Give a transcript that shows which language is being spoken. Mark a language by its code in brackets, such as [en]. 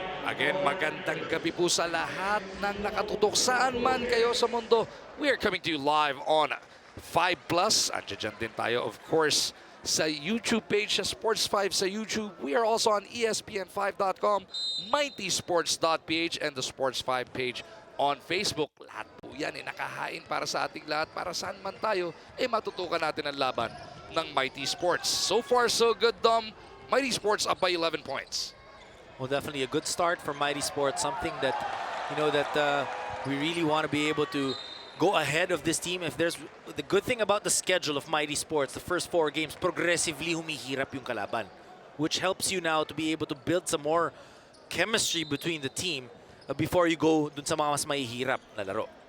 [tl] Again, magandang gabi po sa lahat ng nakatutok saan man kayo sa mundo. [en] We are coming to you live on 5 Plus. [tl] Andiyan din tayo, [en] of course, sa YouTube page sa Sports 5 sa YouTube. We are also on ESPN5.com, MightySports.ph, and the Sports 5 page on Facebook. [tl] Lahat po yan nakahain para sa ating lahat. Para saan man tayo, matutukan natin ang laban ng Mighty Sports. [en] So far, so good, Dom. Mighty Sports up by 11 points. Well, definitely a good start for Mighty Sports. Something that, we really want to be able to go ahead of this team. If there's the good thing about the schedule of Mighty Sports, the first 4 games, progressively [tl] humihirap yung kalaban, [en] which helps you now to be able to build some more chemistry between the team before you go [tl] dun sa mga mas mahihirap na laro.